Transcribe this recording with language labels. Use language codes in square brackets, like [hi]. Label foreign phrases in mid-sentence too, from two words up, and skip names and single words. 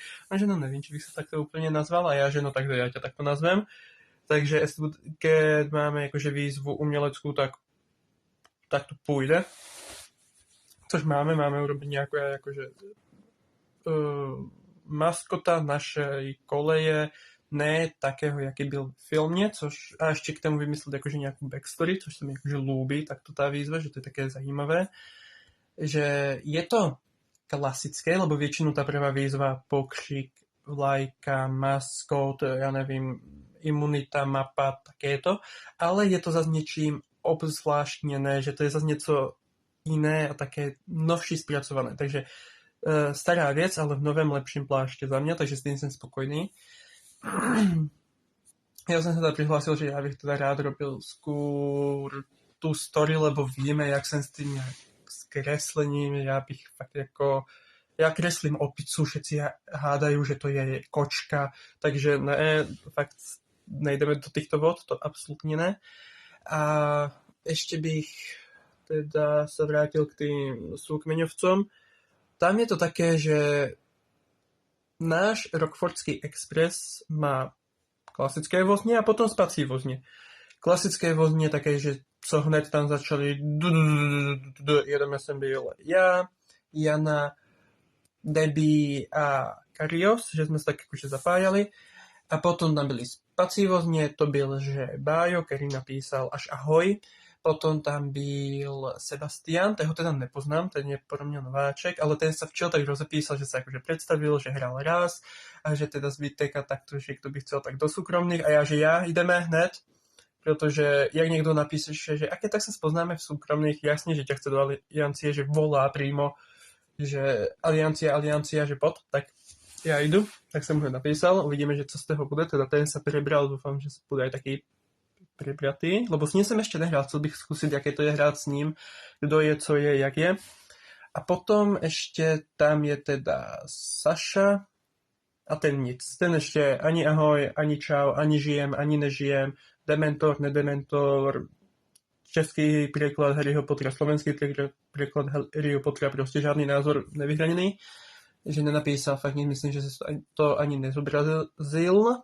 [sk] A že no neviem, či bych sa takto úplne nazval. A ja, že no tak ja ťa takto nazvem. Takže keď máme akože výzvu umeleckú, tak to pôjde. [cs] Což máme urobiť nejakú akože maskota našej koleje, ne takého, jaký byl v filmě, což a ještě k tomu vymyslet jakože nějakou backstory, což se mi jakože lúbí, tak to tá výzva, že to je také zajímavé, že je to klasické, lebo většinou ta prvá výzva pokřik, vlajka, maskot, ja nevím, imunita, mapa, takéto, ale je to zase něčím obzvláštněné, že to je zase něco jiné a také novší zpracované, takže stará věc, ale v novém lepším pláště za mě, takže s tím jsem spokojný. [sk] Ja som sa teda prihlásil, že ja bych teda rád robil skôr tú story, lebo vieme, jak som s tým s kreslením, ja bych fakt jako ja kreslím opicu, všetci hádajú, že to je kočka, takže ne, fakt nejdeme do týchto vod, to absolútne ne. A ešte bych teda sa vrátil k tým súkmeňovcom. Tam je to také, že náš Rockfordský Express má klasické vozně a potom spací vozně. [cs] Klasické vozně také, že co hned tam začali jedeme jsem byl já, Jana, Debbie a Karios, že jsme se tak jakože zapájali. A potom tam byli spací vozně, to byl, že Bájo, který napísal až ahoj. Potom tam byl Sebastian, toho teda nepoznám, ten je pro mě nováček, ale ten sa včel tak rozepísal, že sa akože predstavil, že hral raz a že teda [sk] zbytek a takto, že kto by chcel tak do súkromných a ja, že ja ideme hned, protože jak niekto napíše, že aké tak sa spoznáme v súkromných, jasne, že ťa chce do aliancie, že volá prímo, že aliancia, že pod, tak ja idu, tak som ho napísal, uvidíme, že co z toho bude, teda ten sa prebral, dúfam, že bude aj taký prebratý, lebo s ním [cs] jsem ještě nehrál, [sk] chcel bych zkusit, jaké to je hrát s ním, [cs] kdo je, co je, jak je. A potom ještě tam je teda Saša a ten nic. Ten ještě ani ahoj, ani čau, ani žijem, ani nežijem, dementor, nedementor, český překlad Harryho Pottera, slovenský překlad Harryho Pottera, prostě žádný názor nevyhraněný, že nenapísal, fakt myslím, že se to ani nezobrazil.